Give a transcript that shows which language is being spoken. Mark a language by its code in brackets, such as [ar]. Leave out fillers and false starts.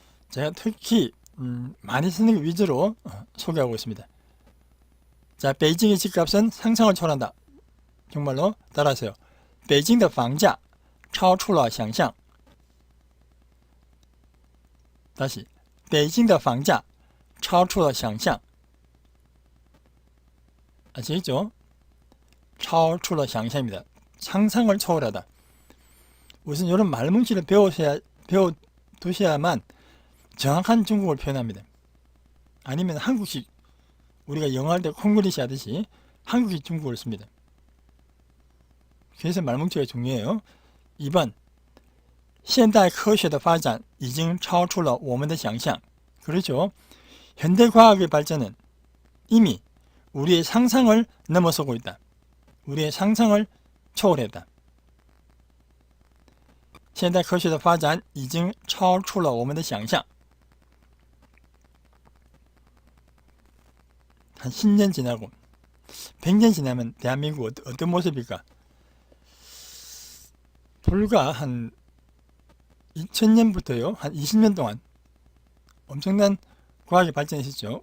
[ko] 제가 특히 많이 쓰는 것 위주로 소개하고 있습니다. 자, 베이징의 집값은 상상을 초월한다. 정말로 따라하세요. [zh] 北京的房价超出了想象. [ko] 다시 [zh] 北京的房价超出了想象. [ko] 아시겠죠? [zh] 超出了想象 [ko] 입니다. 상상을 초월하다. 우선 이런 말뭉치를 배워두셔야만 정확한 중국어를 표현합니다. 아니면 한국식, 우리가 영어 할 때 콩글리시 하듯이 한국식 중국어를 씁니다. 그래서 말뭉치가 중요해요. 2번 [zh] 现代科学的发展已经超出了我们的想象. [ko] 그렇죠. 현대과학의 발전은 이미 우리의 상상을 넘어서고 있다. 우리의 상상을 초월했다. [zh] 现代科学的发展已经超出了我们的想象. [ko] 한 10년 지나고 100년 지나면 대한민국 어떤 모습일까? 불과 한 2000년부터요, 한 20년 동안 엄청난 과학이 발전했었죠.